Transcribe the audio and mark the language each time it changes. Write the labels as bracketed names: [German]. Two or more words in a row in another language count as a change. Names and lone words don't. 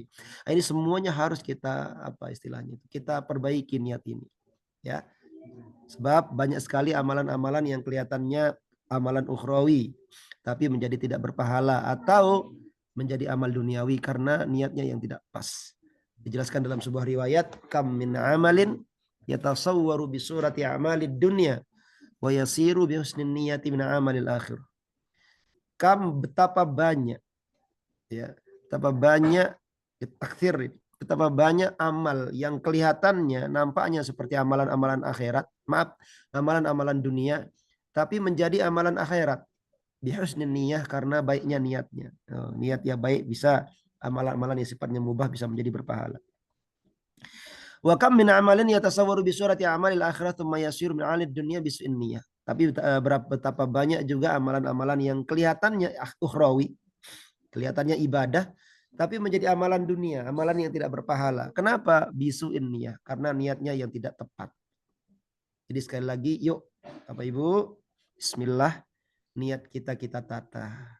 [Indonesian] Nah, ini semuanya harus kita kita perbaiki niat ini, ya. Sebab banyak sekali amalan-amalan yang kelihatannya amalan ukhrawi tapi menjadi tidak berpahala atau menjadi amal duniawi karena niatnya yang tidak pas. Dijelaskan dalam sebuah riwayat, [Arabic] كم من عمل يتصور بصورة أعمال الدنيا ويصير بحسن النية من أعمال الآخرة. [Indonesian] Betapa banyak ya, betapa banyak takfir, betapa banyak amal yang kelihatannya nampaknya seperti amalan-amalan akhirat, amalan-amalan dunia, tapi menjadi amalan akhirat. [Arabic] بحسن النية [Indonesian] karena baiknya niatnya. Niat yang baik bisa amalan-amalan yang sifatnya mubah bisa menjadi berpahala. [Arabic] وكم من عمل يتصور بصورة أعمال الآخرة ثم يصير من أعمال الدنيا بسوء النية. [Indonesian] Tapi betapa banyak juga amalan-amalan yang kelihatannya ukhrawi, kelihatannya ibadah, tapi menjadi amalan dunia, amalan yang tidak berpahala. Kenapa? [Arabic] بسوء النية, [Indonesian] karena niatnya yang tidak tepat. Jadi sekali lagi, yuk Bapak Ibu, bismillah, niat kita tata.